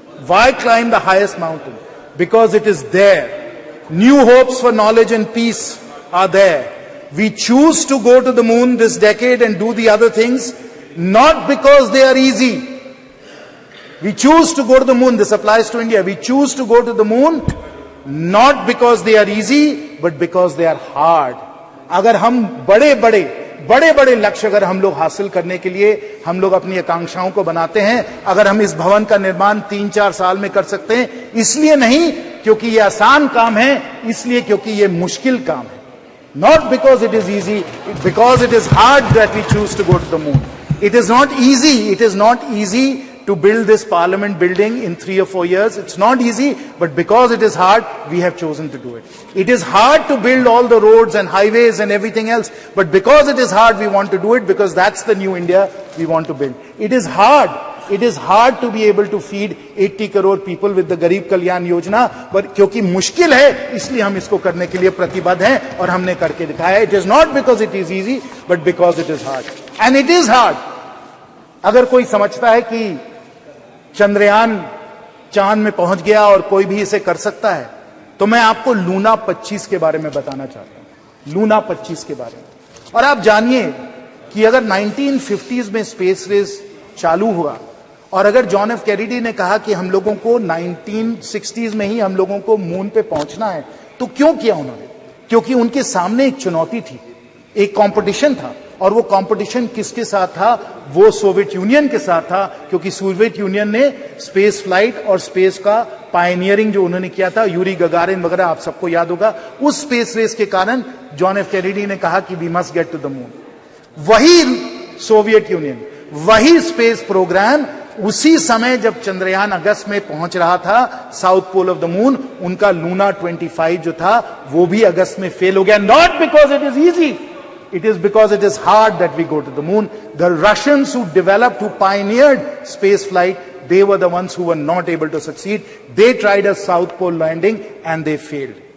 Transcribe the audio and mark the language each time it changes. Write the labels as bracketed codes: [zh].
[en] Why climb the highest mountain? Because it is there. New hopes for knowledge and peace are there. We choose to go to the moon this decade and do the other things, not because they are easy. We choose to go to the moon. This applies to India. We choose to go to the moon not because they are easy, but because they are hard. [hi] अगर हम बड़े लक्ष्य अगर हम लोग हासिल करने के लिए हम लोग अपनी आकांक्षाओं को बनाते हैं, अगर हम इस भवन का निर्माण 3-4 साल में कर सकते हैं, इसलिए नहीं क्योंकि ये आसान काम है, इसलिए क्योंकि ये मुश्किल काम है। [en] Not because it is easy, because it is hard that we choose to go to the moon. It is not easy to build this parliament building in 3 or 4 years. It's not easy, but because it is hard, we have chosen to do it. It is hard to build all the roads and highways and everything else, but because it is hard, we want to do it, because that's the new India we want to build. It is hard to be able to feed 80 crore people with the Garib Kalyan Yojana, but [hi] क्योंकि मुश्किल है इसलिए हम इसको करने के लिए प्रतिबद्ध हैं और हमने करके दिखाया। [en] It is not because it is easy, but because it is hard. And it is hard. [hi] अगर कोई समझता है कि चंद्रयान चांद में पहुंच गया और कोई भी इसे कर सकता है, तो मैं आपको लूना 25 के बारे में बताना चाहता हूं। लूना 25 के बारे में। और आप जानिए कि अगर 1950s में स्पेस रेस चालू हुआ और अगर जॉन एफ कैनेडी ने कहा कि हम लोगों को 1960s में ही हम लोगों को मून पे पहुंचना है, तो क्यों किया उन्होंने? क्योंकि उनके सामने एक चुनौती थी, एक कंपटीशन था। और वो कंपटीशन किसके साथ था? वो सोवियत यूनियन के साथ था, क्योंकि सोवियत यूनियन ने स्पेस फ्लाइट और स्पेस का पायनियरिंग जो उन्होंने किया था, यूरी गगारिन वगैरह आप सबको याद होगा। उस स्पेस रेस के कारण जॉन एफ कैनेडी ने कहा कि [en] We must get to the moon. [hi] वही सोवियत यूनियन, वही स्पेस प्रोग्राम उसी समय जब चंद्रयान अगस्त में पहुंच रहा था [en] south pole of the moon, [hi] उनका लूना 25 जो था वो भी अगस्त में फेल हो गया। [en] Not because it is easy, it is because it is hard that we go to the moon. The Russians who developed, who pioneered space flight, they were the ones who were not able to succeed. They tried a South Pole landing and they failed.